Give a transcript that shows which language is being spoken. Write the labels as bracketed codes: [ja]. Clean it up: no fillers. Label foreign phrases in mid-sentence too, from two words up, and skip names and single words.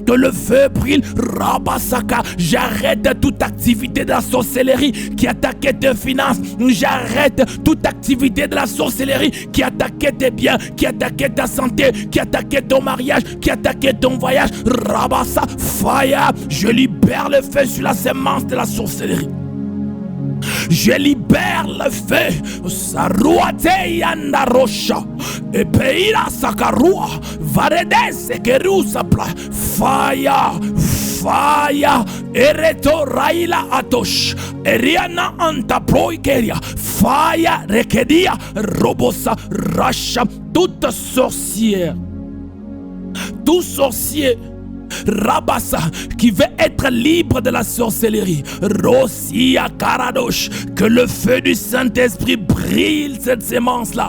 [fr] Rabasaka, j'arrête toute activité de la sorcellerie qui attaquait tes finances, j'arrête toute activité de la sorcellerie qui attaquait tes biens, qui attaquait ta santé, qui attaquait ton mariage, qui attaquait ton voyage, Rabasa, fire, je libère le feu sur la semence de la sorcellerie. Je libère le feu. Saruate yanda rocha. Et peira sakarua. Varedes kerusapla. [en] Fire. Fire. Ereto raila atosh. Eriana anta proikeria. Fire. Rekedia. Robosa. Racha. [fr] Toute sorcière. Tout sorcier. Rabassa qui veut être libre de la sorcellerie. Rosia Karadosh, que le feu du Saint-Esprit brille cette sémence-là.